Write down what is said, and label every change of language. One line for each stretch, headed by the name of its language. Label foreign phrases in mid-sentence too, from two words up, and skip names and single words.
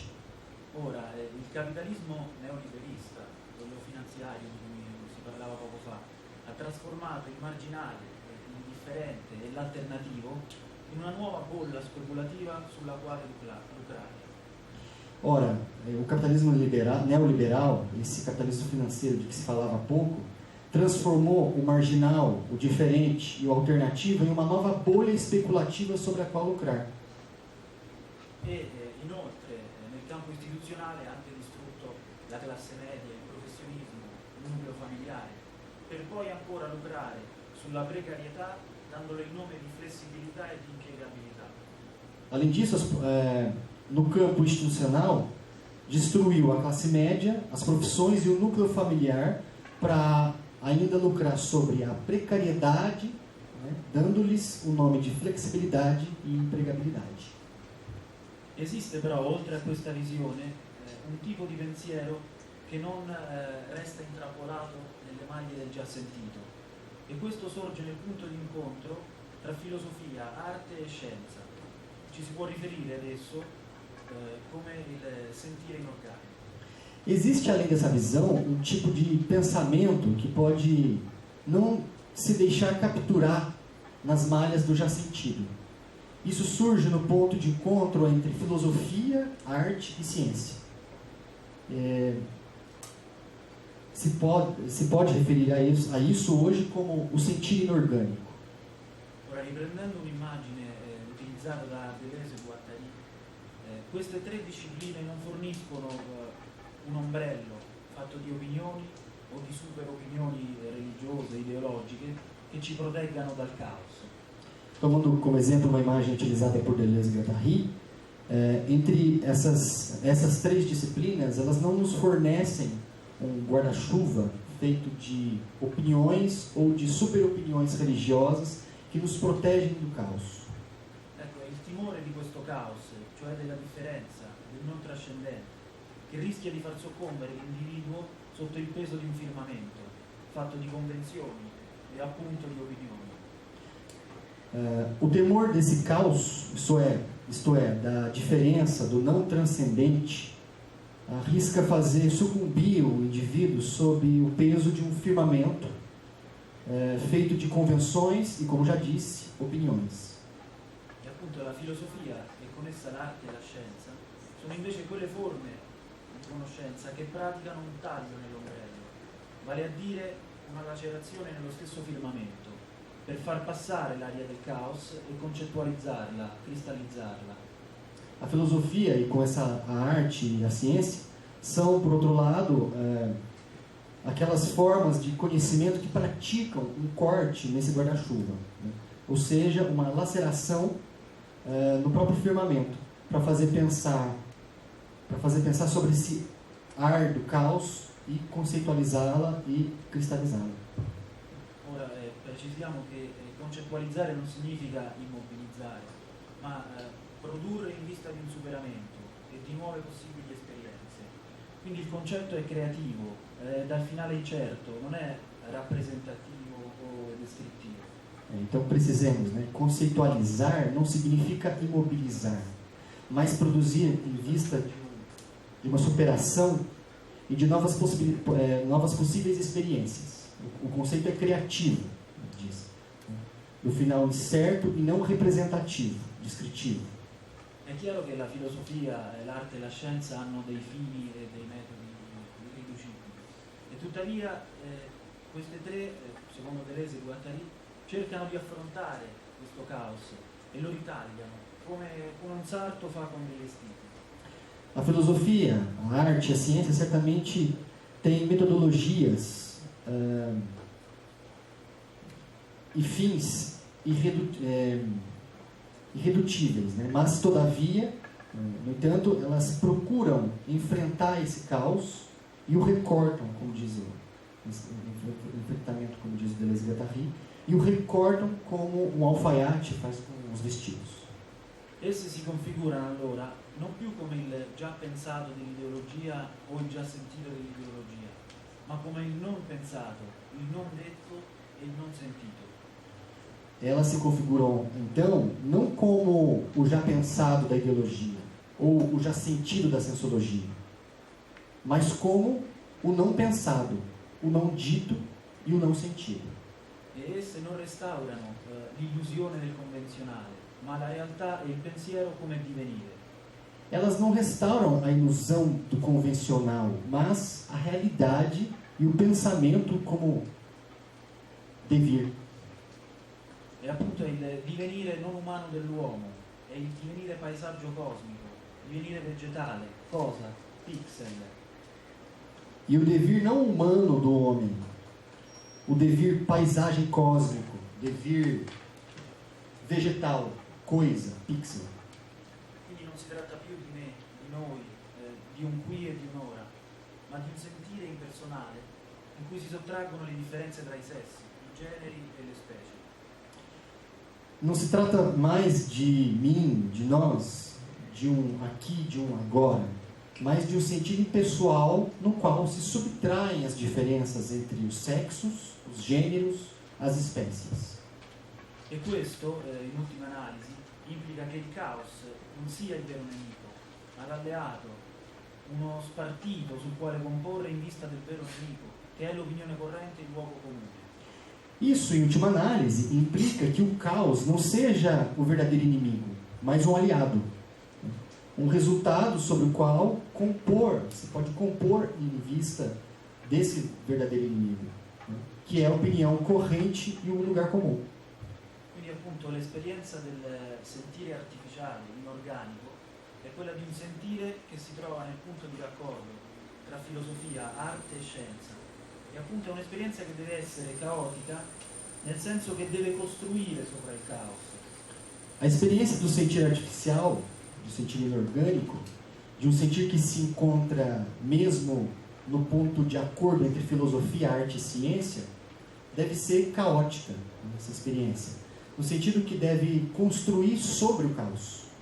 Italian: Ora, il capitalismo neoliberista, quello finanziario di cui si parlava poco fa, ha trasformato il marginale, l'indifferente e l'alternativo in una nuova bolla speculativa sulla quale lucrare.
Portuguese: Ora, o capitalismo neoliberal, esse capitalismo financeiro de que se falava há pouco, transformou o marginal, o diferente e o alternativo em uma nova bolha especulativa sobre a qual lucrar.
Italian: E inoltre nel campo istituzionale ha anche distrutto la classe media, il professionismo, il nucleo familiare, per poi ancora lucrare sulla precarietà dandole il nome di flessibilità e di impiegabilità.
Portuguese: Além disso, no campo institucional, destruiu a classe média, as profissões e o núcleo familiar para ainda lucrar sobre a precariedade, né, dando-lhes o nome de flexibilidade e empregabilidade.
Italian: Esiste però, oltre a questa visione, un tipo di pensiero che non resta intrappolato nelle maglie del già sentito, e questo sorge nel punto di incontro tra filosofia, arte e scienza. Ci si può riferire adesso come il sentire inorganico.
Portuguese: Existe, além dessa visão, um tipo de pensamento que pode não se deixar capturar nas malhas do já sentido. Isso surge no ponto de encontro entre filosofia, arte e ciência. Se pode referir a isso hoje como o sentir inorgânico.
Italian: Ora, riprendendo un'immagine utilizzata da Deleuze e Guattari, queste tre discipline non forniscono un ombrello fatto di opinioni o di super opinioni religiose, ideologiche, che ci proteggano dal caos.
Portuguese: Tomando como exemplo uma imagem utilizada por Deleuze e Guattari, entre essas três disciplinas, elas não nos fornecem um guarda-chuva feito de opiniões ou de superopiniões religiosas que nos protegem do caos.
Italian: Ecco, il timore di questo caos, cioè della differenza, del non trascendente, che rischia di far soccombere l'individuo sotto il peso di un firmamento, fatto di convenzioni e appunto di opinioni.
Portuguese: O temor desse caos, isto é, da diferença, do não transcendente, arrisca fazer sucumbir o indivíduo sob o peso de um firmamento feito de convenções e, como já disse, opiniões.
Italian: E appunto la filosofia e con essa l'arte e la scienza sono invece quelle forme di conoscenza che praticano un taglio nell'ombrello, vale a dire una lacerazione nello stesso firmamento, per far passare l'aria del caos e concettualizzarla, cristallizzarla.
Portuguese: A filosofia e com essa a arte e a ciência são, por outro lado, aquelas formas de conhecimento que praticam um corte nesse guarda-chuva, né? Ou seja, uma laceração no próprio firmamento, para fazer pensar sobre esse ar do caos e conceitualizá-la e cristalizá-la.
Italian: Ora precisiamo che concettualizzare non significa immobilizzare, ma produrre in vista di un superamento e di nuove possibili esperienze. Quindi il concetto è creativo, dal finale incerto, non è rappresentativo o descrittivo.
Portuguese: Então precisamos, né? Conceitualizar não significa imobilizar, mas produzir em vista de uma superação e de novas possíveis experiências. O conceito é criativo, diz. Do final incerto e não representativo, descritivo.
Italian: È chiaro che la filosofia, l'arte e la scienza hanno dei fini e dei metodi irriducibili, e tuttavia queste tre, secondo Deleuze e Guattari, cercano di affrontare questo caos e lo ritagliano, come un sarto fa con dei vestiti.
Portuguese: A filosofia, a arte e a ciência certamente têm metodologias e fins irredutíveis, né? Mas, todavia, no entanto, elas procuram enfrentar esse caos e o recortam, como diz o enfrentamento, como diz o Deleuze-Guattari, e o recortam como um alfaiate faz com os vestidos.
Italian: Esse si configurano allora non più come il già pensato dell'ideologia o il già sentito dell'ideologia, ma come il non pensato, il non detto e il non sentito.
Portuguese: Elas se configuram, então, não como o já pensado da ideologia, ou o já sentido da sensologia, mas como o não pensado, o não dito e o não sentido.
Italian: E esse non restaurano l'illusione del convenzionale, ma la realtà e il pensiero come divenire.
Portuguese: Elas não restauram a ilusão do convencional, mas a realidade e o pensamento como devir.
Italian: E appunto è il divenire non umano dell'uomo, è il divenire paesaggio cosmico, divenire vegetale, cosa, pixel.
Portuguese: E o devir não humano do homem, o devir paisagem cósmico, devir vegetal, coisa, pixel.
Italian: Quindi non si tratta più di me, di noi, di un qui e di un'ora, ma di un sentire impersonale in cui si sottraggono le differenze tra i sessi, i generi e le specie.
Portuguese: Não se trata mais de mim, de nós, de um aqui, de um agora, mas de um sentido impessoal no qual se subtraem as diferenças entre os sexos, os gêneros, as espécies.
Italian: E questo, in ultima analisi, implica che il caos non sia il vero nemico, ma l'alleato, uno spartito sul quale comporre in vista del vero nemico, che è l'opinione corrente e il luogo comune.
Portuguese: Isso, em última análise, implica que o caos não seja o verdadeiro inimigo, mas um aliado. Um resultado sobre o qual se pode compor em vista desse verdadeiro inimigo, que é a opinião corrente e o lugar comum.
Italian: Quindi appunto l'esperienza del sentire artificiale, inorganico, è quella di un sentire che si trova nel punto di raccordo tra filosofia, arte e scienza. E appunto è un'esperienza che deve essere caotica, nel senso che deve costruire sopra il caos.
Portuguese: A experiência do sentir artificial, do sentir inorgânico, de um sentir que se encontra mesmo no ponto de acordo entre filosofia, arte e ciência, deve ser caótica, essa experiência, no sentido que deve construir sobre o caos.